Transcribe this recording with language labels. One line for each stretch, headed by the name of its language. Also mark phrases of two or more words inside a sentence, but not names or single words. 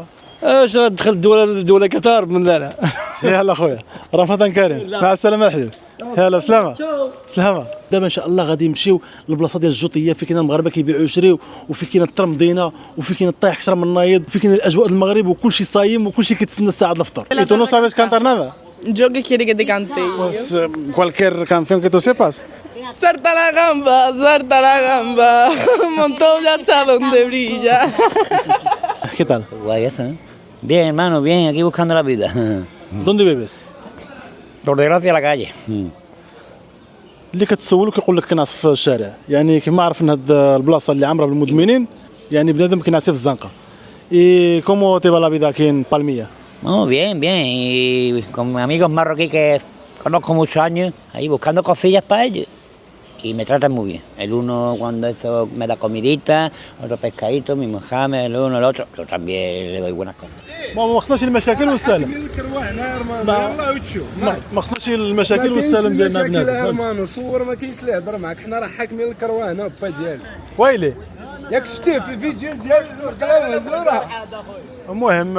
Arabic: اش غتدخل الدوله كتهرب من لا. يلا خويا رمضان كريم. مع السلامه الحبيب. يلا بسلامه. سلامه. دابا ان شاء الله غادي نمشيو للبلاصه ديال الجوطيه، في كاين المغاربه كيبيعوا يشريو، وفي كاين الترمضينه، وفي كاين الطيح كسره من النايض، وفي كاين الاجواء المغرب، وكلشي صايم وكلشي كيتسنى الساعه الفطور.
Spanish: Y tú no sabes cantar nada? Yo que quiere que te cante. Pues cualquier canción que tú sepas. Salta la gamba, Montoya sabe dónde brilla. ¿Qué tal? Guay eso, Bien, hermano, bien, aquí buscando la vida. ¿Dónde vives? Por desgracia la calle.
Arabic: اللي كتسولو كيقول لك كنعس في الشارع، يعني كيما عرف ان هاد البلاصه اللي عامره بالمدمنين، يعني بنادم كينعس في الزنقه.
Spanish: ¿Y cómo te va la vida aquí en Palmilla? Oh, bien, bien. Y con amigos marroquíes que conozco muchos años, ahí buscando cosillas para ellos. Y me tratan muy bien. El uno cuando eso me da comidita, otro pescadito, mi Mohamed, el uno, el otro. Yo también le doy buenas cosas.
Arabic: ما خصناش المشاكل والسلام. ما خصناش المشاكل والسلام ديالنا بنادم. صور ما كاينش اللي يهضر معاك، حنا راه حاكمين الكروانه با ديالي. ويلي ياك شتيه في الفيديو ديال الكروانه. المهم